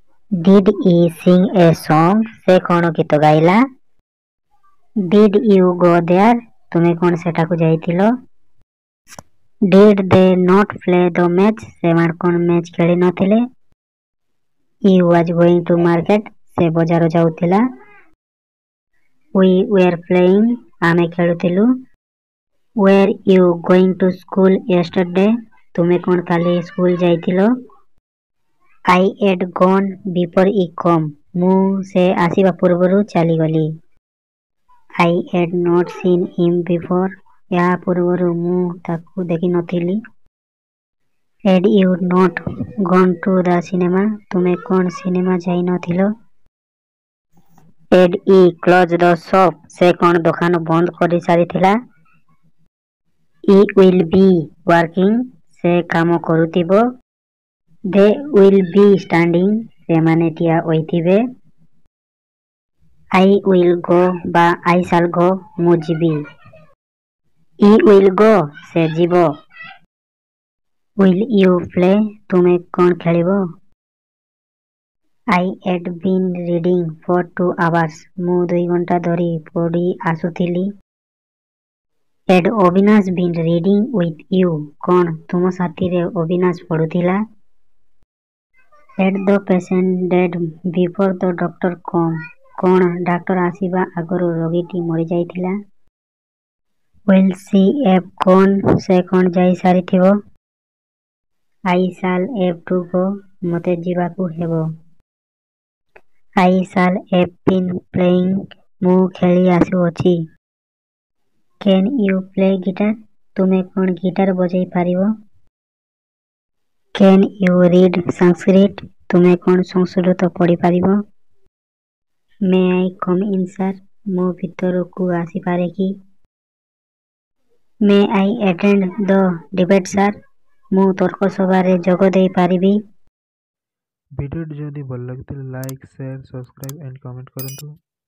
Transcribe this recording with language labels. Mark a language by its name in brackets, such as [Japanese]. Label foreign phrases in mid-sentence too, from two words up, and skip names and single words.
[English] Did he sing a song? [Odia] ସେ କ'ଣ ଗୀତ ଗାଇଲା? [English] Did you go there? [Odia] ତୁମେ କ'ଣ ସେଠାକୁ ଯାଇଥିଲ? [English] Did they not play the match? [Odia] ସେମାନେ କ'ଣ ମ୍ୟାଚ୍ ଖେଳି ନଥିଲେ? [English] He was going to market. [Odia] ସେ ବଜାର ଯାଉଥିଲା। [English] We were playing. [Odia] ଆମେ ଖେଳୁଥିଲୁ। [English] Were you going to school yesterday? [Odia] ତୁମେ କ'ଣ କାଲି ସ୍କୁଲ ଯାଇଥିଲ? [English] I had gone before he came. [Odia] ମୁଁ ସେ ଆସିବା ପୂର୍ବରୁ ଚାଲିଗଲି। [English] I had not seen him before. [Odia] ଏହା ପୂର୍ବରୁ ମୁଁ ତାକୁ ଦେଖିନଥିଲି। [English] Had you not gone to the cinema? [Odia] ତୁମେ କ'ଣ ସିନେମା ଯାଇନଥିଲ? [English] Had he closed the shop? [Odia] ସେ କ'ଣ ଦୋକାନ ବନ୍ଦ କରିସାରିଥିଲା? [English] He will be working. [Odia] ସେ କାମ କରୁଥିବ। [English] They will be standing. [Odia] ସେମାନେ ଠିଆ ହୋଇଥିବେ। [English] I will go ବା I shall go. [Odia] ମୁଁ ଯିବି। [English] He will go. [Odia] ସେ ଯିବ। [English] Will you play? [Odia] ତୁମେ କ'ଣ ଖେଳିବ? [English] I had been reading for 2 hours. [Odia] ମୁଁ 2 ଘଣ୍ଟା ଧରି ପଢ଼ି ଆସୁଥିଲି। [English] Had ଅବିନାଶ been reading with you? [Odia] କ'ଣ ତୁମ ସାଥିରେ ଅବିନାଶ ପଢ଼ୁଥିଲା? [English] Had the patient died before the doctor came? [Odia] କ'ଣ ଡାକ୍ତର ଆସିବା ଆଗରୁ ରୋଗୀଟି ମରିଯାଇଥିଲା? [English] Will she have gone? [Odia] ସେ କ'ଣ ଯାଇସାରିଥିବ? [English] I shall have to go. [Odia] ମୋତେ ଯିବାକୁ ହେବ। [English] I shall have been playing. [Odia] ମୁଁ ଖେଳି ଆସୁଅଛି। [English] Can you play guitar? [Odia] ତୁମେ କ'ଣ ଗିଟାର ବଜାଇ ପାରିବ? [English] Can you read Sanskrit? [Odia] ତୁମେ କ'ଣ ସଂସ୍କୃତ ପଢ଼ିପାରିବ? [English] May I come in, sir? [Odia] ମୁଁ ଭିତରକୁ ଆସିପାରେ କି? [English] May I attend the debate, sir? [Odia] ମୁଁ ତର୍କ ସଭାରେ ଯୋଗ ଦେଇପାରିବି? ଭିଡ଼ିଓଟି ଯଦି ଭଲ ଲାଗିଥିଲେ [English] like, share, subscribe and comment [Odia] କରନ୍ତୁ।